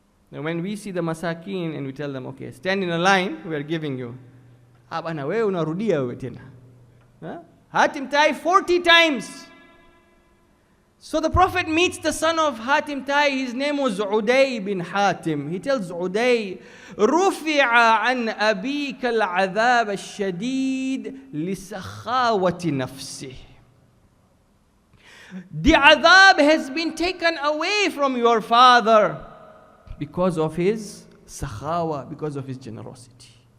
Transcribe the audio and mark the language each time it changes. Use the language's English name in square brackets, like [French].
[English] Now when we see the masakin and we tell them, okay, stand in a line, we are giving you. [Swahili] Bana wewe unarudia wewe tena. Hatim Tai [English] 40 times. So the Prophet meets the son of Hatim Tai. His name was Uday bin Hatim. He tells Uday, [Arabic] رُفِعَ عَنْ أَبِيكَ الْعَذَابَ الشَّدِيدِ لِسَخَاوَةِ نَفْسِهِ. [English] The adhab has been taken away from your father because of his sakhawa, because of his generosity.